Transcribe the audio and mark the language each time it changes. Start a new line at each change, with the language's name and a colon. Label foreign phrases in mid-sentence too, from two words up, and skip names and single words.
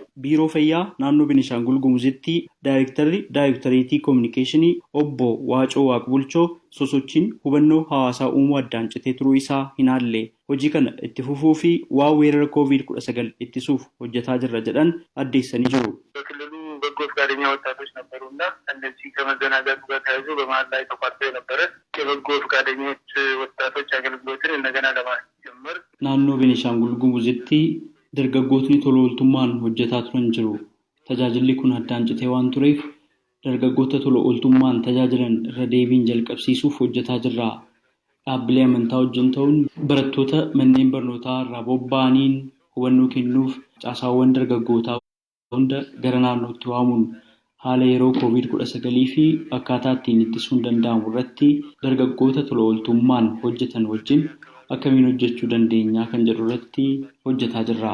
Oromo: Biiroo Fayyaa naannoo Beenishaangul Gumuzitti Daayirektareetii Kominikeeshinii obbo Waacoo Waaqbulchoo sosochiin hubannoo hawaasaa uumuu addaan citee turuu isaa hin haalle hojii kana itti fufuu fi waa weerara COVID-19 ittisuuf hojjetaa jirra jedhan addeessanii jiru.
Amharic: በጎ ፈቃደኛ ወጣቶች ነበሩና እነዚህ ከመዘናጋቱ ጋር ተያይዞ በመሀል ላይ ተቋርጦ የነበረ የበጎ ፈቃደኞች ወጣቶች አገልግሎትን እንደገና ለማስጀመር
Oromo: naannoo Beenishaangul Gumuzitti dargaggootni tola ooltummaan hojjetaa turan jiru. Tajaajilli kun addaan citee waan tureef dargaggoota tola ooltummaan tajaajilan irra deebiin jalqabsiisuuf hojjetaa jirra. Dhaabbilee amantaa wajjin ta'uun barattoota manneen barnootaa irraa bobba'aniin hubannoo kennuuf caasaawwan dargaggootaa hunda gara naannootti waamuun haala yeroo COVID-19 fi akkaataa ittiin ittisuun danda'amu irratti dargaggoota tola ooltummaan hojjetan wajjin akkamiin hojjechuu dandeenya kan jedhu irratti hojjetaa jirra.